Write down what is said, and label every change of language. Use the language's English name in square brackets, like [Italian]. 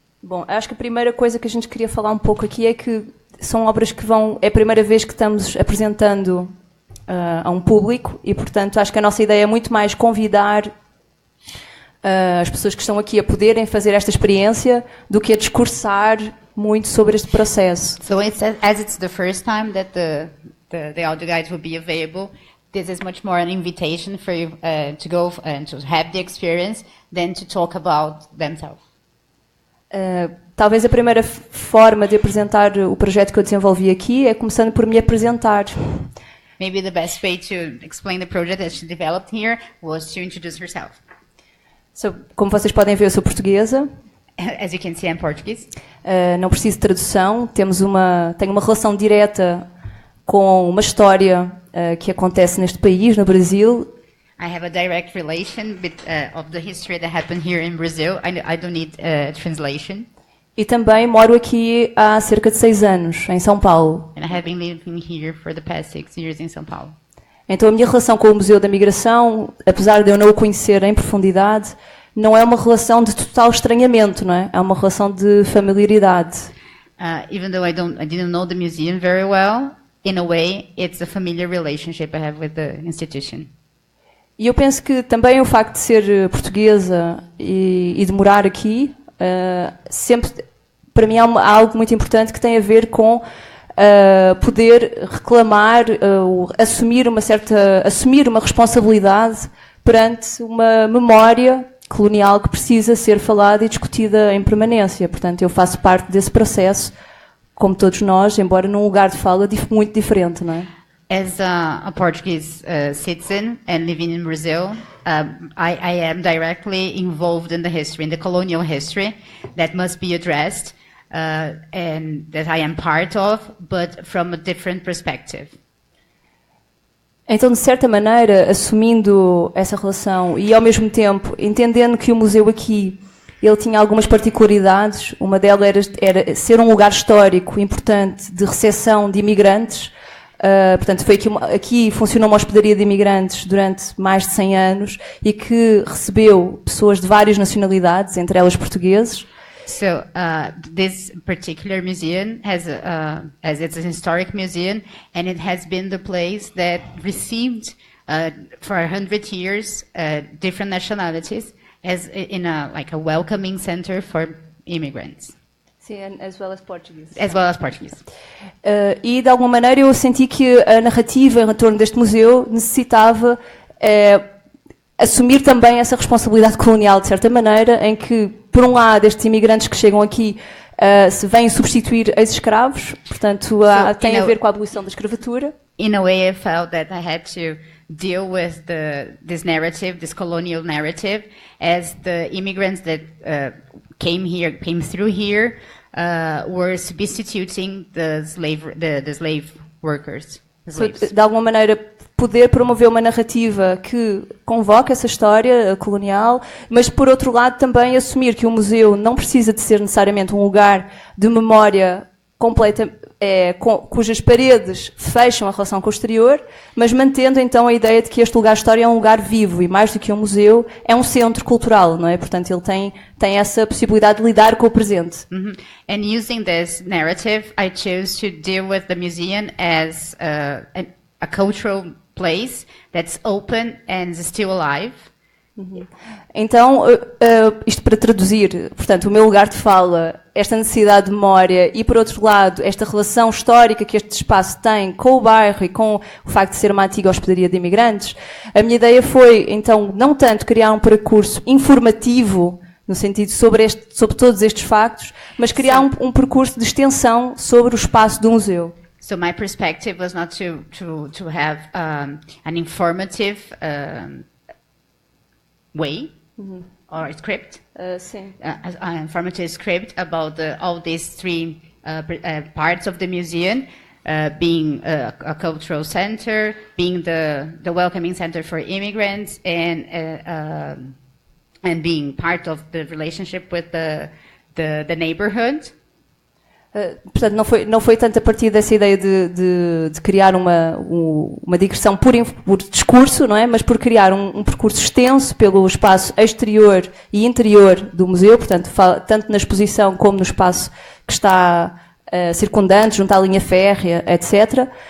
[Portuguese] Bom, acho que a primeira coisa que a gente queria falar um pouco aqui é que são obras que é a primeira vez que estamos apresentando a um público e, portanto, acho que a nossa ideia é muito mais convidar as pessoas que estão aqui a poderem fazer esta experiência do que a discursar muito sobre este processo. [English] So as it's the first time that the audio guides will be available, this is much more an invitation for you to go and to have the experience than to talk about themselves. [Portuguese] Talvez a primeira forma de apresentar o projeto que eu desenvolvi aqui é começando por me apresentar. [English] Maybe the best way to explain the project that she developed here was to introduce herself. [Portuguese] So, como vocês podem ver, eu sou portuguesa. [English] As you can see, I'm Portuguese. [Portuguese] Não preciso de tradução. Tenho uma relação direta com uma história que acontece neste país, no Brasil. [English] I have a direct relation of the history that happened here in Brazil. I don't need translation. [Portuguese] E também moro aqui há cerca de 6 anos, em São Paulo. [English] And I have been living here for the past 6 years in São Paulo. [Portuguese] Então a minha relação com o Museu da Migração, apesar de eu não o conhecer em profundidade, não é uma relação de total estranhamento, não é? É uma relação de familiaridade. [English] Even though I didn't know the museum very well, in a way, it's a familiar relationship I have with the institution. [Portuguese] E eu penso que também o facto de ser portuguesa e de morar aqui, sempre, para mim, há algo muito importante que tem a ver com poder reclamar, assumir uma responsabilidade perante uma memória colonial que precisa ser falada e discutida em permanência. Portanto, eu faço parte desse processo como todos nós, embora num lugar de fala muito diferente, não é? [English] As a Portuguese citizen and living in Brazil, I am directly involved in the history, in the colonial history, that must be addressed, and that I am part of, but from a different perspective. [Portuguese] Então, de certa maneira, assumindo essa relação e, ao mesmo tempo, entendendo que o museu aqui ele tinha algumas particularidades, uma delas era ser um lugar histórico importante de recepção de imigrantes. Portanto, foi aqui funcionou uma hospedaria de imigrantes durante mais de 100 anos e que recebeu pessoas de várias nacionalidades, entre elas portugueses. [English] So this particular museum has it's an historic museum, and it has been the place that received for 100 years different nationalities as in a welcoming center for immigrants. Sim, as well as Portuguese. As well as Portuguese. [Portuguese] E de alguma maneira eu senti que a narrativa em torno deste museu necessitava assumir também essa responsabilidade colonial, de certa maneira, em que, por um lado, estes imigrantes que chegam aqui se vêm substituir ex-escravos, portanto, tem a ver com a abolição da escravatura. [English] In a way, I felt that I had to deal with this narrative, this colonial narrative, as the immigrants that came through here, were substituting the slave workers. [Portuguese] De alguma maneira, poder promover uma narrativa que convoca essa história colonial, mas, por outro lado, também assumir que o museu não precisa de ser necessariamente um lugar de memória completa, cujas paredes fecham a relação com o exterior, mas mantendo então a ideia de que este lugar de história é um lugar vivo e, mais do que um museu, é um centro cultural, não é? Portanto, ele tem essa possibilidade de lidar com o presente. Mm-hmm. [English] And using this narrative, I chose to deal with the museum as a cultural place that's open and still alive. [Portuguese] Então, isto para traduzir, portanto, o meu lugar de fala, esta necessidade de memória e, por outro lado, esta relação histórica que este espaço tem com o bairro e com o facto de ser uma antiga hospedaria de imigrantes, a minha ideia foi, então, não tanto criar um percurso informativo, no sentido sobre todos estes factos, mas criar um percurso de extensão sobre o espaço do museu. [English] So my perspective was not to have an informative way or script, [Portuguese] Sim. [English] an informative script about all these three parts of the museum, being a cultural center, being the welcoming center for immigrants, and being part of the relationship with the neighborhood. [Portuguese] Portanto, não foi tanto a partir dessa ideia de criar uma digressão por discurso, não é? Mas por criar um percurso extenso pelo espaço exterior e interior do museu, portanto, tanto na exposição como no espaço que está circundante, junto à linha férrea, etc.